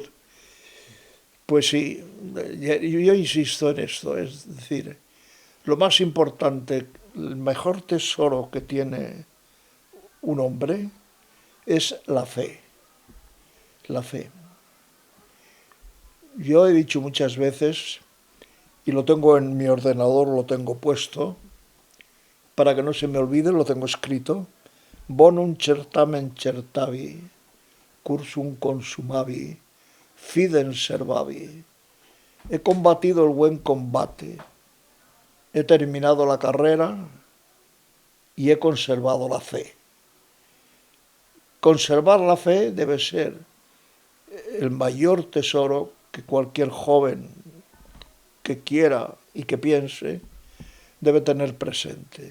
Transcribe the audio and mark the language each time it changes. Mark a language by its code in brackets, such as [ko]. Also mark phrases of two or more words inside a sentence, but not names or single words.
[es] Pues sí, yo insisto en esto, es decir, lo más importante, el mejor tesoro que tiene un hombre es la fe, la fe. Yo he dicho muchas veces, y lo tengo en mi ordenador, lo tengo puesto, para que no se me olvide, lo tengo escrito, [la] bonum certamen certavi, cursum consumavi, fidem servavi. [es] He combatido el buen combate, he terminado la carrera y he conservado la fe. Conservar la fe debe ser el mayor tesoro que cualquier joven que quiera y que piense debe tener presente.